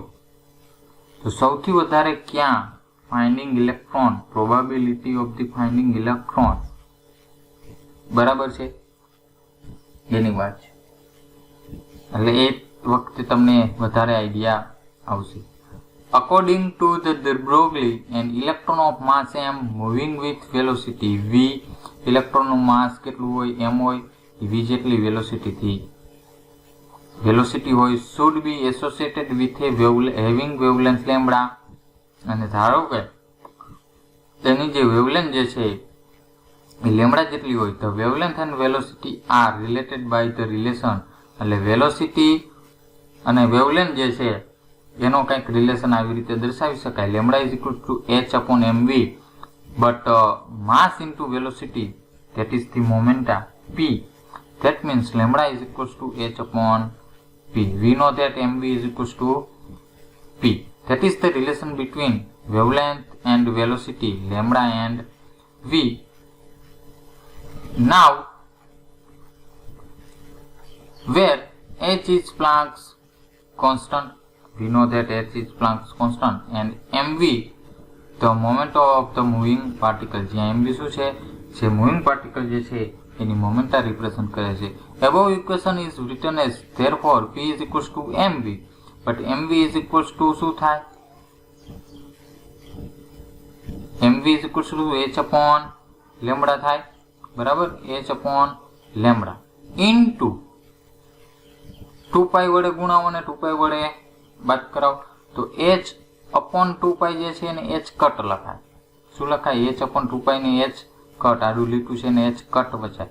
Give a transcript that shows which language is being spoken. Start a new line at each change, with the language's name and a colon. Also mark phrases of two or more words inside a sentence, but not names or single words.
Gujarati: તો સૌથી વધારે ક્યાં
English: finding electron probability of the finding electron
Gujarati: બરાબર છે એની વાત છે. એટલે એ વખતે તમને વધારે આઈડિયા આવશે.
English: According to the de Broglie, an electron of mass m moving with velocity v,
Gujarati: electron નું mass કેટલું હોય m હોય, v જેટલી velocity હોય
English: should be associated with a having wavelength lambda.
Gujarati: અને ધારો કે તેની જે wavelength જે છે એ લેમ્બડા જેટલી હોય તો
English: wavelength and velocity are related by the relation.
Gujarati: એટલે velocity અને wavelength જે છે એનો કંઈક રિલેશન આવી રીતે દર્શાવી શકાય.
English: lambda is equal to h/mv but mass into velocity that is the momenta p, that means lambda is equals to h/p. We know that mv is equals to p. That is the relation between wavelength and velocity, lambda and v. Now where h is Planck's constant, we know that h is Planck's constant and mv the moment of the moving particle.
Gujarati: જ્યાં mv શું છે જે
English: moving particle
Gujarati: જે છે એની મોમેન્ટા રિપ્રેઝન્ટ કરે છે.
English: above equation is written as therefore p is equals to mv, but mv is equals to
Gujarati: શું થાય
English: mv is equals to h/λ
Gujarati: થાય બરાબર. h/λ into 2π વડે ગુણાવો અને 2π વડે બાદ કરાવો તો h/2π જે છે એને h કટ લખાય. શું લખાય h/2π ને h કટ આડું લીટું છે ને h કટ વચાય.